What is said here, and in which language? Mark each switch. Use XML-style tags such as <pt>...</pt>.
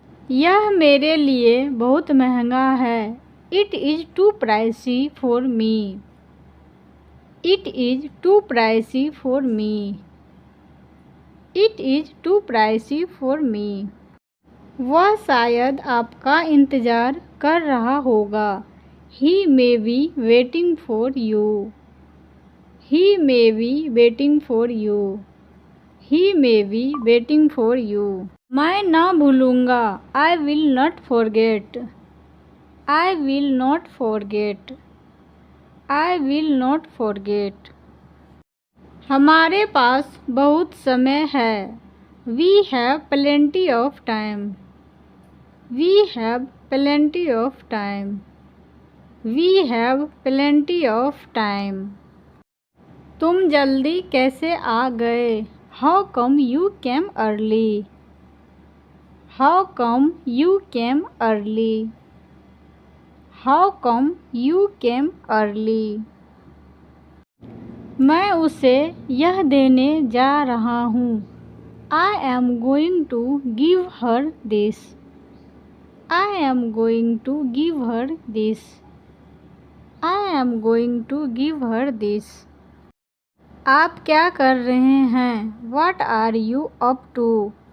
<en>यह मेरे लिए बहुत महंगा है। It is too pricey for me. It is too pricey for me. It is too pricey for me.</en> <hi>वह शायद आपका इंतज़ार कर रहा होगा.</hi> <en>He may be waiting for you. He may be waiting for you. He may be waiting for you. मैं ना भूलूँगा. I will not forget. I will not forget. I will not forget.</en> <hi>हमारे पास बहुत समय है. We have plenty of time.</hi> <en>We have plenty of time. We have plenty of time. तुम जल्दी कैसे आ गए? How come you came early? How come you came early? How come you came early?</en> <hi>मैं उसे यह देने जा रहा हूँ.</hi> <en>I am going to give her this. I am going to give her this. I am going to give her this.</en> <hi>आप क्या कर रहे हैं? What are you up to?</hi>